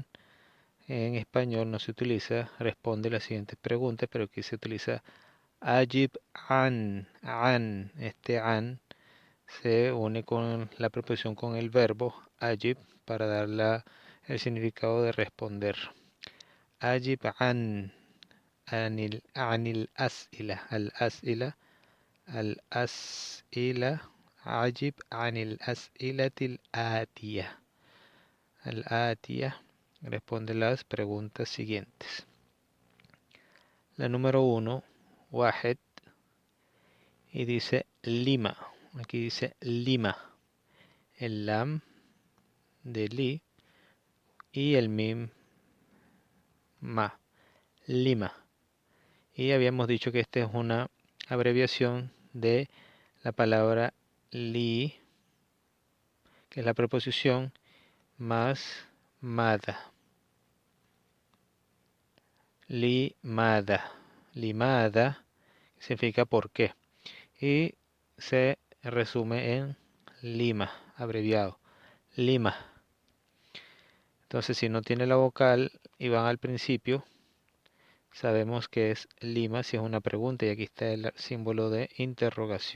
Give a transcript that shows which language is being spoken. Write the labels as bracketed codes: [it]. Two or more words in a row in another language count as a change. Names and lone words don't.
[es] En español no se utiliza, responde las siguientes preguntas, pero aquí se utiliza [ar] أجب عن. [es] Este an se une con la preposición con el verbo ajib para dar el significado de responder. [ar] أجب عن الأسئلة، الأسئلة، أجب عن الأسئلة الآتية. [es] Al atiya responde las preguntas siguientes. La número 1, Wahed, y dice Lima. Aquí dice Lima. El lam de li y el mim ma. Lima. Y habíamos dicho que esta es una abreviación de la palabra li, que es la preposición, más mada. Limada. Limada significa por qué. Y se resume en Lima, abreviado. Lima. Entonces, si no tiene la vocal y van al principio, sabemos que es Lima si es una pregunta, y aquí está el símbolo de interrogación.